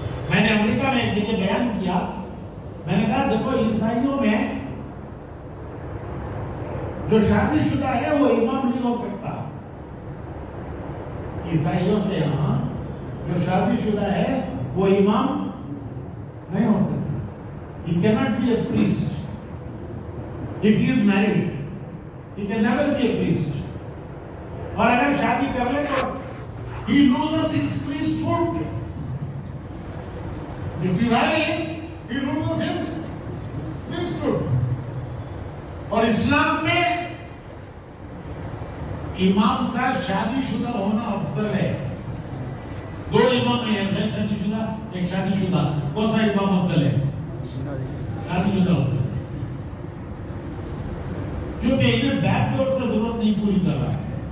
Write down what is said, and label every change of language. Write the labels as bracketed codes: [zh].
[ur] میں نے امریکہ میں ایک جگہ بیان کیا، میں نے کہا دیکھو عیسائیوں میں جو شادی شدہ ہے وہ امام نہیں ہو سکتا. عیسائیوں کے یہاں جو شادی شدہ ہے وہ امام نہیں ہو سکتا. [en] He cannot be a priest. If he is married, he can never be a priest. [ur] اور اگر شادی کر لے تو [en] he loses his priesthood. If he marries, he loses his priesthood. [ur] اور اسلام میں امام کا شادی شدہ ہونا افضل ہے. دو امام ہیں، ایک شادی شدہ ایک شادی شدہ. کون سا امام افضل ہے؟ شادی شدہ ہوتا ہے، کیونکہ انہیں بیک ڈور سے ضرورت نہیں پوری کر رہا ہے.